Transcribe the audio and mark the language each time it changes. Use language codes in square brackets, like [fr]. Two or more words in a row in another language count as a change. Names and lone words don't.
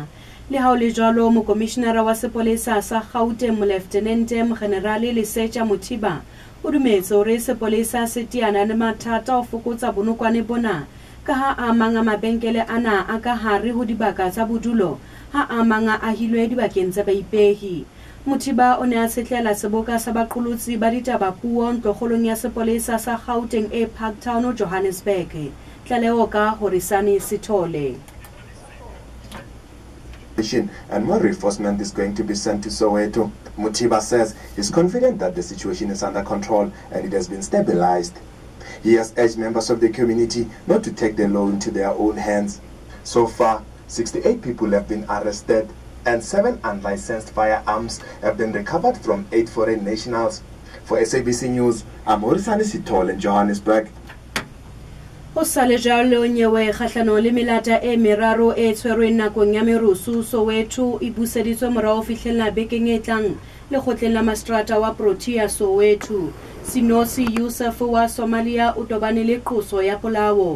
[st] Le ha o le jwalo, mokomishenara wa sepolesa sa Gauteng Molefthenente Mogenerale Lesetja Mothiba o dumetse hore sepolesa se teana le mathata ho fokotsa bonokwane bona ka ha a manga mabenkele ana a ka hare ho dibaka tsa bodulo ha a manga a hilwe dibakeng tsa baipehi. Mothiba o ne a setlela seboka sa baqolotsi ba ditabapuo ntlokgolong ya sepolesa sa Gauteng e Parktown Johannesburg. Tlaleo ka Horisani Sithole. [en] And more reinforcement is going to be sent to Soweto. Mothiba says he's confident that the situation is under control and it has been stabilized. He has urged members of the community not to take the law into their own hands. So far, 68 people have been arrested and 7 unlicensed firearms have been recovered from 8 foreign nationals. For SABC News, I'm Horisani Sithole in Johannesburg. [st] Ho sale jalo nyewe kgahlano le melata e meraro e tshwerweng nakong ya merusu Soweto e buseditswe morao fihlella bekeng e tlang lekgotleng la Mastrata wa Protea Soweto. Sinosi Yusuf wa Somalia o tobane le qoso ya polao.